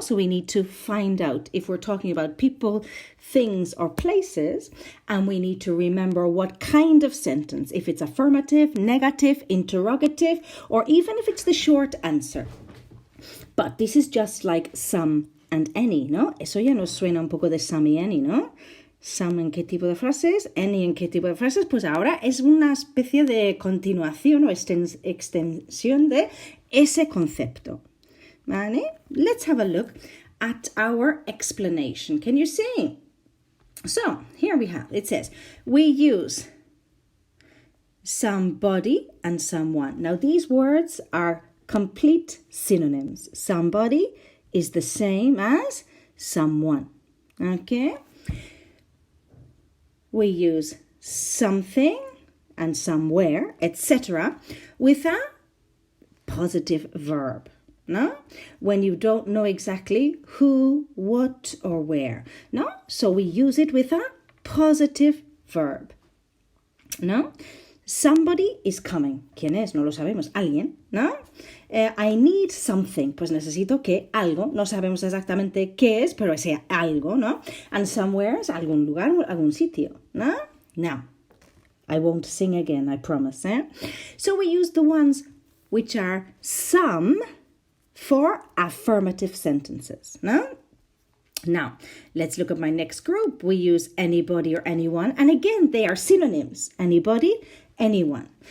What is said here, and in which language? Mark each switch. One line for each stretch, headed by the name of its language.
English: So we need to find out if we're talking about people, things, or places, and we need to remember what kind of sentence, if it's affirmative, negative, interrogative, or even if it's the short answer. But this is just like some and any,
Spanish: ¿no? Eso ya nos suena un poco de some y any, ¿no? Some en qué tipo de frases, any en qué tipo de frases, pues ahora es una especie de continuación o extensión de ese concepto. ¿Vale?
English: Let's have a look at our explanation. Can you see? So, here we have, it says, we use somebody and someone. Now, these words are complete synonyms. Somebody is the same as someone. Okay? We use something and somewhere, etc. with a positive verb. No? When you don't know exactly who, what, or where. No? So we use it with a positive verb. No? Somebody is coming.
Spanish: ¿Quién es? No lo sabemos. Alguien, ¿no?
English: I need something.
Spanish: Pues necesito que algo. No sabemos exactamente qué es, pero sea algo, ¿no?
English: And somewhere
Spanish: es algún lugar o algún sitio, ¿no?
English: Now, I won't sing again, I promise, eh? So we use the ones which are some for affirmative sentences, no? Now, let's look at my next group. We use anybody or anyone. And again, they are synonyms. Anybody, anyone.